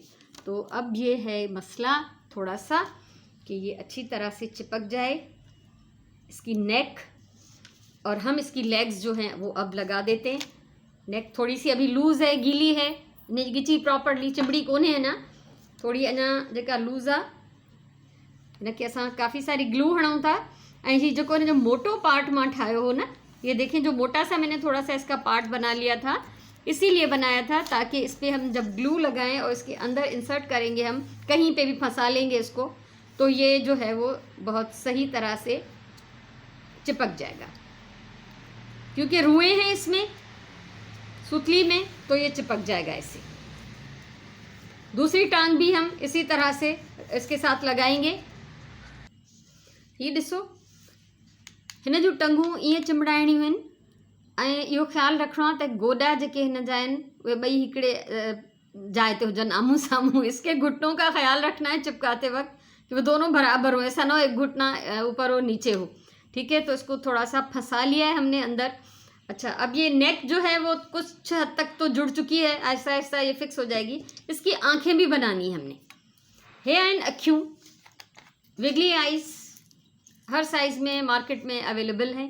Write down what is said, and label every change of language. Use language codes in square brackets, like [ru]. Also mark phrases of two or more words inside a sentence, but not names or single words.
[hi] तो अब ये है मसला थोड़ा सा कि ये अच्छी तरह से चिपक जाए इसकी नेक। और हम इसकी लेग्स जो हैं वो अब लगा देते हैं। नेक थोड़ी सी अभी लूज़ है, गीली है, [sd] गिची प्रॉपरली चिमड़ी कोन्हे है ना, थोड़ी अञा जेका लूज़ आहे। हिनखे असां काफ़ी सारी ग्लू हणूं था। ऐं ही जेको हिन जो मोटो पार्ट मां ठाहियो हो ना, [hi] ये देखें जो मोटा सा मैंने थोड़ा सा इसका पार्ट बना लिया था, इसीलिए बनाया था ताकि इस पर हम जब ग्लू लगाएं और इसके अंदर इंसर्ट करेंगे, हम कहीं पे भी फंसा लेंगे इसको, तो ये जो है वो बहुत सही तरह से चिपक जाएगा। क्योंकि रुएं हैं इसमें सुतली में, तो ये चिपक जाएगा ऐसे। दूसरी टांग भी हम इसी तरह से इसके साथ लगाएंगे। [sd] ये ॾिसो, हिन जूं टंगूं ईअं चिमड़ाइणियूं आहिनि। ऐं इहो ख़्यालु रखिणो आहे त गोॾा जेके हिन जा आहिनि उहे ॿई हिकिड़े जाइ ते हुजनि, आमूं सामूं। [hi] इसके घुटनों का ख्याल रखना है चिपकाते वक्त कि वो दोनों बराबर हो, ऐसा ना हो एक घुटना ऊपर हो नीचे हो। ठीक है। तो इसको थोड़ा सा फंसा लिया है हमने अंदर। अच्छा, अब ये नेक जो है वो कुछ हद तक तो जुड़ चुकी है, ऐसा ऐसा ये फिक्स हो जाएगी। इसकी आंखें भी बनानी है हमने। हेयर एंड अखियों, [en] wiggly eyes [hi] हर साइज़ में मार्केट में अवेलेबल हैं।